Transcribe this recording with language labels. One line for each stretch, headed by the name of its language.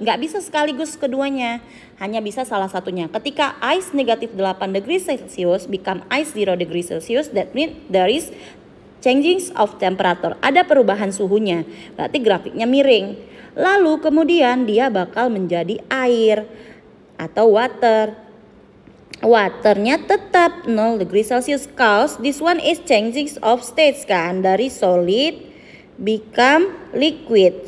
Indonesian: Nggak bisa sekaligus keduanya. Hanya bisa salah satunya. Ketika
English: ice
Indonesian: negatif
English: 8 degree Celsius become ice 0 degree Celsius, that means there is changing of temperature.
Indonesian: Ada perubahan suhunya. Berarti grafiknya miring. Lalu kemudian dia bakal menjadi air atau water. Waternya tetap 0 degree Celsius.
English: Cause this one is changing of states kan.
Indonesian: Dari
English: solid become liquid.